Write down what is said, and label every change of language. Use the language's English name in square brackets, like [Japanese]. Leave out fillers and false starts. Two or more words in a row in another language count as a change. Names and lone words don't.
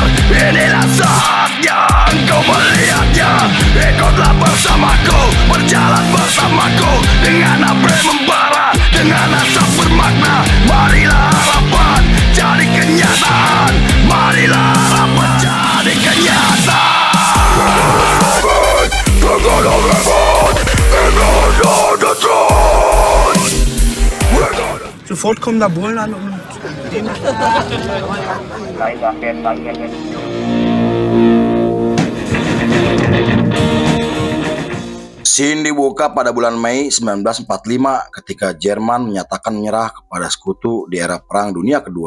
[Indonesian] Inilah saatnya engkau melihatnya. Ikutlah bersamaku, berjalan bersamaku. Dengan apa membara, dengan asap bermakna. Marilah harapan jadi kenyataan. Marilah harapan jadi kenyataan. [German] Sofort kommen da Bullen an und [Indonesian] Scene dibuka pada bulan Mei 1945 ketika Jerman menyatakan menyerah kepada sekutu di era Perang Dunia Kedua.